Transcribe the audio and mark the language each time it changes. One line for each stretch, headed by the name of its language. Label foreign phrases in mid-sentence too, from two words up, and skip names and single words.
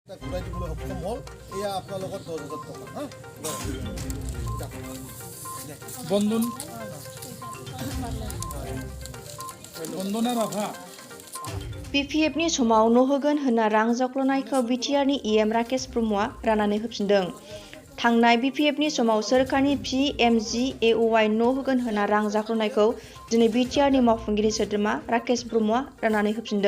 Assamese: ঘূৰাই দিবলৈ সক্ষম হ'ল এয়া আপোনাৰ লগত 10,000 টকা হা বন্ধন বন্ধনা राभा
Bodo: BPFनि समाव न' होगोन होनना रां जाख्ल'नायखौ बिटिआरनि इ.एम राकेश ब्रह्मआ राननानै होफिनदों। थांनाय BPFनि समाव सोरखारनि PMGAOY न' होगोन होनना रां जाख्ल'नायखौ दिनै बिटिआरनि मावफुंगिरि सोद्रोमा राकेश ब्रह्मआ राननानै होफिनदों।